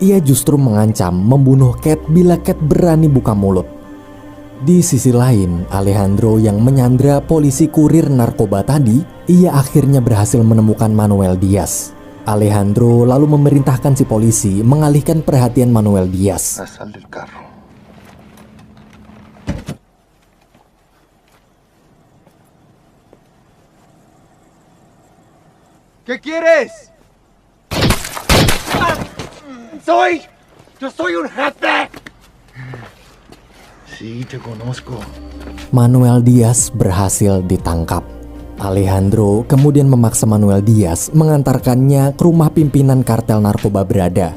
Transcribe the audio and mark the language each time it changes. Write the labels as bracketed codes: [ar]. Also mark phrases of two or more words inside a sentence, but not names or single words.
[id] Ia justru mengancam membunuh Cat bila Cat berani buka mulut. Di sisi lain, Alejandro yang menyandra polisi kurir narkoba tadi, ia akhirnya berhasil menemukan Manuel Diaz. Alejandro lalu memerintahkan si polisi mengalihkan perhatian Manuel Diaz. [es] Sal del carro. ¿Qué quieres? Yo soy un jefe. Sí, te conozco. [id] Manuel Diaz berhasil ditangkap. Alejandro kemudian memaksa Manuel Diaz mengantarkannya ke rumah pimpinan kartel narkoba berada.